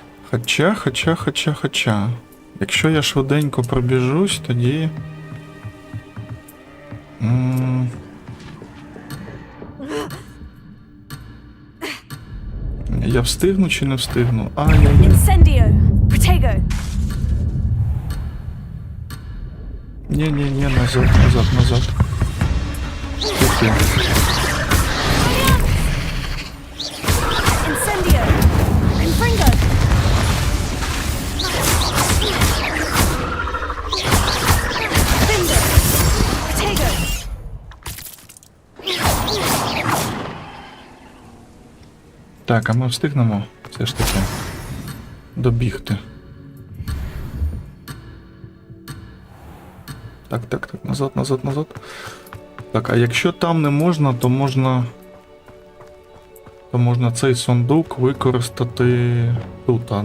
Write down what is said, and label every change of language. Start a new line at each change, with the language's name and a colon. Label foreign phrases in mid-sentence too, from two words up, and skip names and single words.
Ukrainian: Хоча. Якщо я швиденько пробіжусь, тоді... Я встигну чи не встигну? Ай-яй-яй.
Latin: Incendio! Protego!
Ukrainian: Ні, назад. Ступи.
Latin: Incendio! Confringo! Bingo! Protego!
Ukrainian: Так, а ми встигнемо все ж таки добігти. Так, назад. Так, а якщо там не можна, то можна цей сундук використати тут, да?